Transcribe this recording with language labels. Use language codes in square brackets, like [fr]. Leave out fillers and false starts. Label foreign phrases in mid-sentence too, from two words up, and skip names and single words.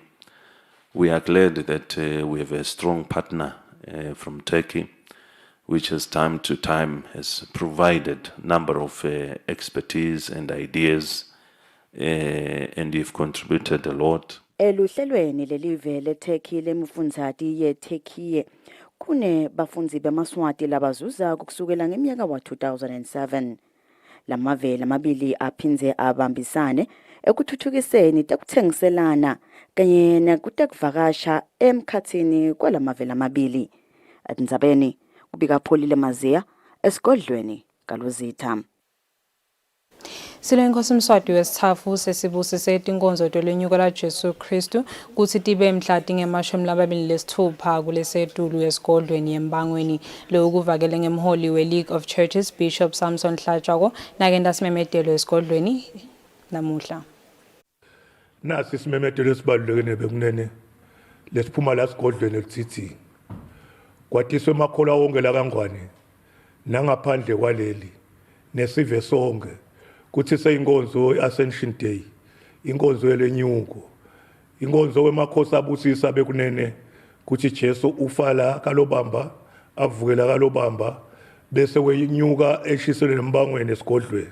[en] We are glad that we have a strong partner from Turkey, which has time to time has provided a number of expertise and ideas, and you've contributed a lot. [ss] Eluhlelweni lelive leTurkey lemfundzati yeTurkey kune bafundzi beMaswati labazuza kusukela ngeminyaka wa-2007. Lamaveli amabili aphindze abambisane ekuthuthukiseni tekuthengiselana kanye nekutekuvakasha emkhatsini kwalamaveli amabili. Tindzabeni kubika Pholile Mazia esigodlweni kaLozitha. Silo inkosi Mswati wesithathu sesibusise tinkonzo tolenyuko la Jesu Kristu kutsi tibe mhla tinge-26 kulesetulu esigodlweni yembangweni lokuvakele ngemholi we-League of Churches Bishop Samson Hlatshwako nakenda simemedelo esigodlweni namuhla. Nasi isimemedelo esibalulekile bekunene lesiphuma la esigodlweni elithi kwatiswe emakholwa wonke la kaNgwane nangaphandle kwaleli nesive sonke kuthi seyinkonzo ye-Ascension Day, inkonzo yelenyuko, inkonzo wemakhosi abusisa bekunene kuthi Jesu ufala kalobamba avukela kalobamba bese wenyuka eshisele lembangweni esigodlweni.